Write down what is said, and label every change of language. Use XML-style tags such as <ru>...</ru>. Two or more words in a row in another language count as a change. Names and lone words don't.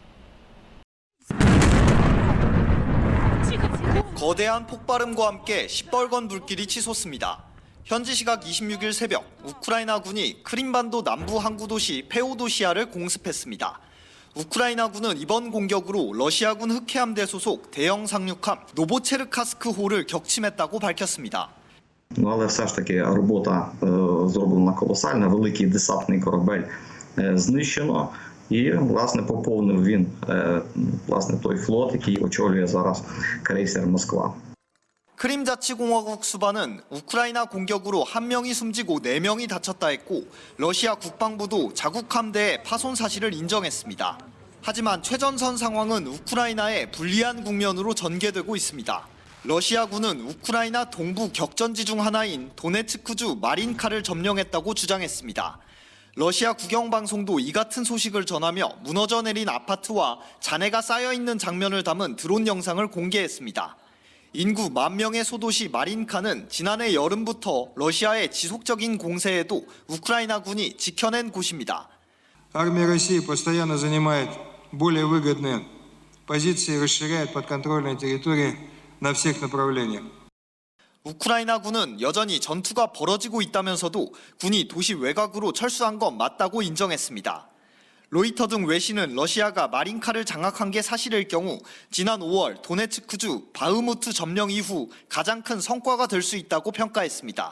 <ko>거대한 폭발음과 함께 시뻘건 불길이 치솟습니다. 현지 시각 26일 새벽 우크라이나군이 크림반도 남부 항구 도시 페오도시아를 공습했습니다. 우크라이나군은 이번 공격으로 러시아군 흑해함대 소속 대형 상륙함 노보체르카스크호를 격침했다고 밝혔습니다.</ko> <uk>Але все ж таки робота зроблена колосальна, великий десантний корабель знищено і, власне, поповнив він, власне, той флот, який очолює зараз крейсер Москва.</uk> <ko>크림자치공화국 수반은 우크라이나 공격으로 1명이 숨지고 4명이 다쳤다 했고 러시아 국방부도 자국 함대의 파손 사실을 인정했습니다. 하지만 최전선 상황은 우크라이나의 불리한 국면으로 전개되고 있습니다. 러시아군은 우크라이나 동부 격전지 중 하나인 도네츠크주 마린카를 점령했다고 주장했습니다. 러시아 국영방송도 이 같은 소식을 전하며 무너져 내린 아파트와 잔해가 쌓여있는 장면을 담은 드론 영상을 공개했습니다. 인구 10,000명의 소도시 마린카는 지난해 여름부터 러시아의 지속적인 공세에도 우크라이나군이 지켜낸 곳입니다.</ko> <ru>Армия России постоянно занимает более выгодные позиции и расширяет подконтрольные территории на всех направлениях.</ru> <ko>우크라이나군은 여전히 전투가 벌어지고 있다면서도 군이 도시 외곽으로 철수한 건 맞다고 인정했습니다. 로이터 등 외신은 러시아가 마린카를 장악한 게 사실일 경우 지난 5월 도네츠크주 바흐무트 점령 이후 가장 큰 성과가 될 수 있다고 평가했습니다.</ko>